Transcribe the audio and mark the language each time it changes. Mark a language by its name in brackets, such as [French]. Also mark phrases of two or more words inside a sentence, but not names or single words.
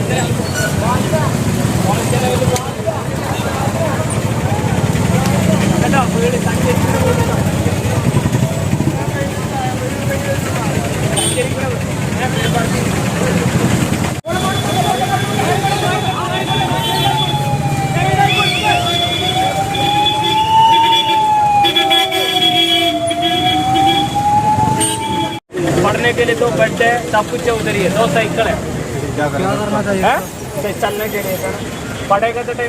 [Malayalam] ഓൾ ഇന്ത്യ ലെവലിൽ കേട്ടോ വീട് സഞ്ചരിക്കണ വീട് സഞ്ചരിക്കണ വീട് [Hindi] पढ़ने के लिए तो बेड है सब कुछ है उधर ही है 2 साइकिल है चलने के लिए पढ़ेगा तो